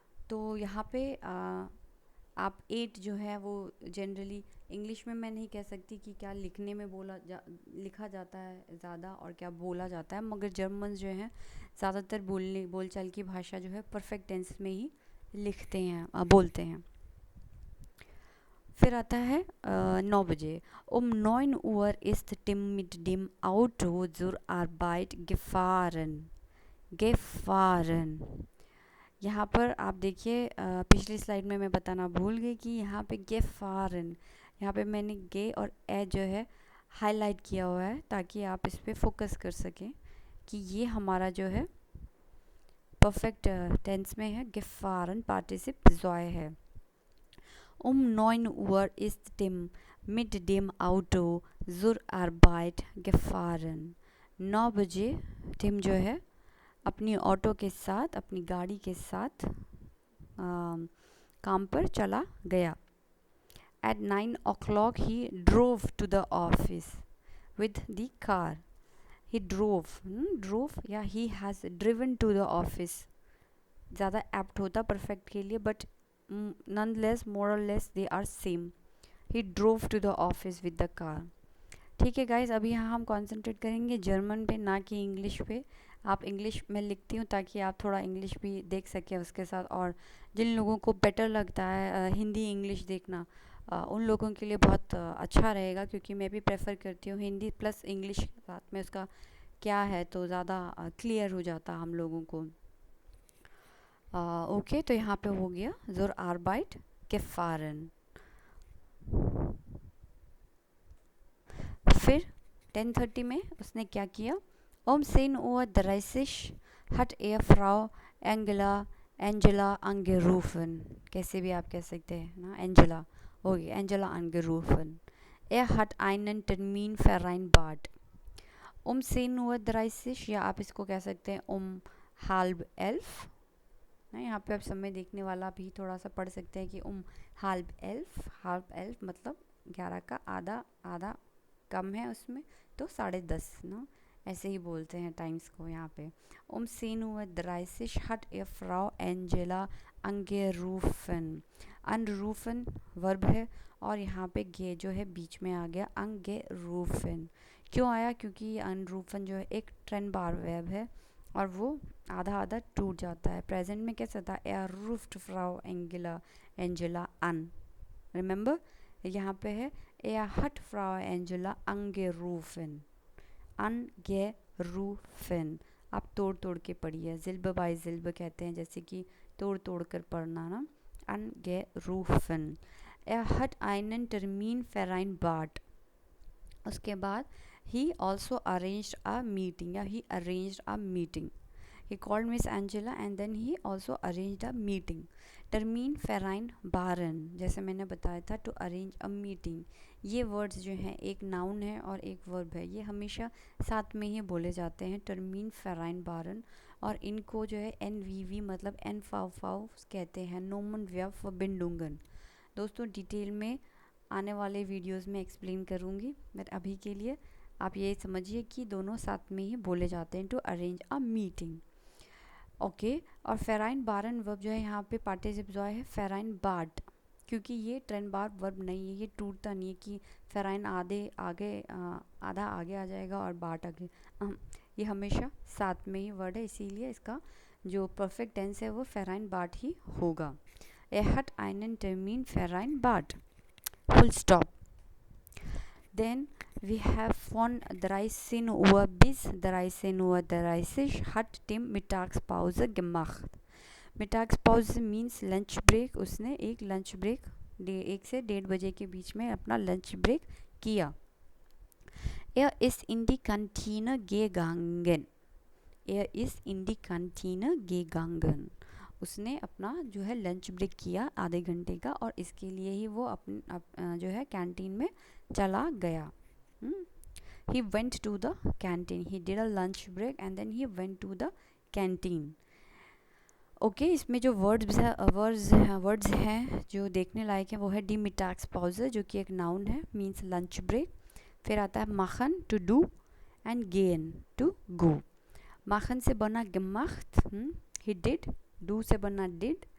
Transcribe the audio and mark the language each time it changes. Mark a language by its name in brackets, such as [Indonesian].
[Hindi] तो यहाँ पे आप एट जो है वो जनरली इंग्लिश में मैं नहीं कह सकती कि क्या लिखने में लिखा जाता है ज़्यादा और क्या बोला जाता है, मगर जर्मन जो है ज़्यादातर बोलचाल की भाषा जो है परफेक्ट टेंस में ही लिखते हैं, बोलते हैं। फिर आता है 9 बजे। [German] 9 Uhr ist Tim mit dem Auto zur Arbeit gefahren। [Hindi] gefahren यहाँ पर आप देखिए, पिछली स्लाइड में मैं बताना भूल गई कि यहाँ पे gefahren, यहाँ पे मैंने गे और ए जो है हाईलाइट किया हुआ है ताकि आप इस पर फोकस कर सकें कि ये हमारा जो है परफेक्ट टेंस में है, gefahren पार्टिसिप ज़ॉय है। [German] 9 Uhr ist Tim mit dem Auto zur Arbeit gefahren। [Hindi] 9 बजे टिम जो है अपनी ऑटो के साथ, अपनी गाड़ी के साथ काम पर चला गया। [English] At 9 o'clock he drove to the office with the car। he drove [Hindi] या [English] he has driven to the office [Hindi] ज़्यादा एप्ट होता परफेक्ट के लिए, but [English] nonetheless more or less they are same। he drove to the office with the car। [Hindi] ठीक है guys, अभी यहाँ हम कंसंट्रेट करेंगे जर्मन पे, ना कि इंग्लिश पे। आप इंग्लिश में लिखती हूँ ताकि आप थोड़ा इंग्लिश भी देख सकें उसके साथ, और जिन लोगों को बेटर लगता है हिंदी इंग्लिश देखना, उन लोगों के लिए बहुत अच्छा रहेगा, क्योंकि मैं भी प्रेफर करती हूँ हिंदी प्लस इंग्लिश साथ में उसका क्या है तो ज़्यादा क्लियर हो जाता हम लोगों को। ओके, तो यहाँ पे हो गया [German] zur Arbeit gefahren। [Hindi] फिर 10:30 में उसने क्या किया? [German] 10:30 hat er Frau Angela angerufen। [Hindi] कैसे भी आप कह सकते हैं ना, एंजेला होगी, Angela angerufen। [German] Er hat einen Termin vereinbart। [Hindi] 10:30 या आप इसको कह सकते हैं 10:30 ना, यहाँ पे आप समय देखने वाला भी थोड़ा सा पढ़ सकते हैं कि 10:30 मतलब 11 का आधा, आधा कम है उसमें तो 10:30 ना, ऐसे ही बोलते हैं टाइम्स को यहाँ पे। [German] 10:30 hat er Frau Angela angerufen। [Hindi] angerufen verb है और यहाँ पे गे जो है बीच में आ गया, angerufen। क्यों आया? क्योंकि angerufen जो है एक ट्रेन बार वर्ब है और वो आधा आधा टूट जाता है। प्रेजेंट में कैसा था? [German] er ruft Frau Angela an। [Hindi] Remember, यहाँ पे है [German] er hat Frau Angela angerufen। [Hindi] angerufen आप तोड़ तोड़ के पढ़िए, ज़िल्ब बाय ज़िल्ब कहते हैं, जैसे कि तोड़ तोड़ कर पढ़ना ना। [German] angerufen। er hat einen Termin vereinbart। [Hindi] उसके बाद [English] he also arranged a meeting या he arranged a meeting। he called Miss Angela and then he also arranged a meeting। [German] Termin vereinbaren [Hindi] जैसे मैंने बताया था, [English] to arrange a meeting। [Hindi] ये words जो हैं एक नाउन है और एक वर्ब है, ये हमेशा साथ में ही बोले जाते हैं, [German] Termin vereinbaren। [Hindi] और इनको जो है NVV मतलब NVV कहते हैं, [German] Nomen Verb Verbindungen। [Hindi] दोस्तों डिटेल में आने वाले वीडियोस में एक्सप्लेन करूँगी, बट अभी के लिए आप ये समझिए कि दोनों साथ में ही बोले जाते हैं, to arrange a meeting. Okay, और फेराइन वर्ब जो है यहाँ पे पार्टिसिप जो है फेराइन बाट, क्योंकि ये ट्रेन बार वर्ब नहीं है, ये टूटता नहीं है कि फेराइन आधा आगे आ जाएगा और बाट आगे, ये हमेशा साथ में ही वर्ड है, इसीलिए इसका जो परफेक्ट टेंस है वो फेराइन बाट ही होगा। [German] Er hat einen Termin vereinbart। [Hindi] Full stop. [English] Then we have [German] von 13 Uhr bis 13:30 Uhr hat Tim Mittagspause gemacht. [English] Mittagspause means lunch break. [Hindi] उसने एक लंच ब्रेक 1 से 1:30 बजे के बीच में अपना लंच ब्रेक किया. [German] Er ist in die Kantine gegangen. Er ist in die Kantine gegangen. [Hindi] उसने अपना जो है लंच ब्रेक किया आधे घंटे का और इसके लिए ही वो जो है कैंटीन में चला गया. [English] He went to the canteen. He did a lunch break and then he went to the canteen. [Hindi] Okay इसमें जो वर्ड्स हैं जो देखने लायक हैं वो है डी मिटाक्स पाउजर जो कि एक नाउन है, मीन्स लंच ब्रेक. फिर आता है माखन, to do, and gain, to go. माखन से बना gemacht, ही डिड. डू से बना डिड.